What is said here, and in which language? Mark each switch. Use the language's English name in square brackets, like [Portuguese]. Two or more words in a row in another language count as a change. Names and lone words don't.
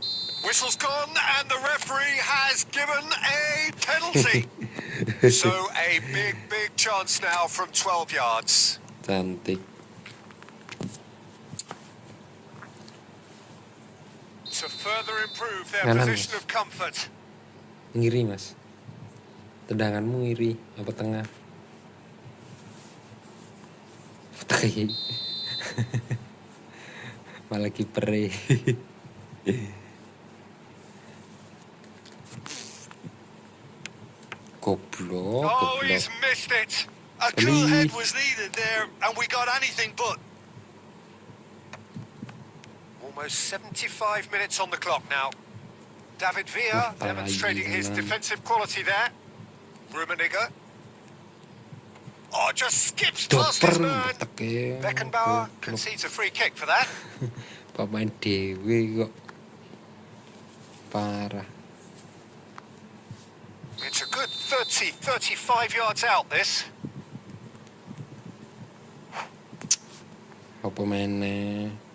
[English] Whistle's gone, and the referee has given a penalty. So a big chance now from 12 yards. [Javanese] Cantik. [English] To further improve their position of comfort. [Javanese] Ngiri, Mas. Tendanganmu ngiri apa tengah? Malah kiper. Goblok. [English] Oh, he's missed it. A cool head was needed there, and we got anything but. Almost 75 minutes on the clock now. David Villa demonstrating his defensive quality there. Rummenigge. Oh, just skips past his man. Beckenbauer concedes a free kick for that. [Javanese] Pemain dewe kok. Parah. [English] It's a good 35 yards out, this. [Indonesian] Apa mainnya?